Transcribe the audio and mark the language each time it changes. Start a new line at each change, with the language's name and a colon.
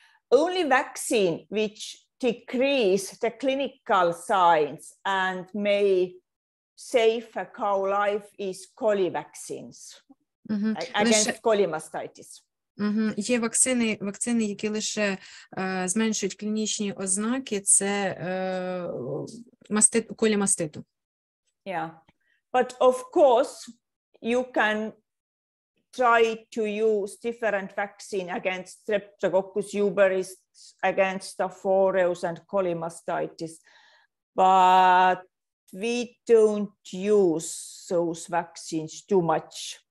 English: Only vaccine which decrease the clinical signs and may save a cow life is coli vaccines. against mastitis.
Ukrainian: Є вакцини, які лише зменшують клінічні ознаки, це маститу.
English: Yeah, but of course you can try to use different vaccine against Streptococcus pyogenes, against Staph aureus and mastitis, but we don't use those vaccines too much.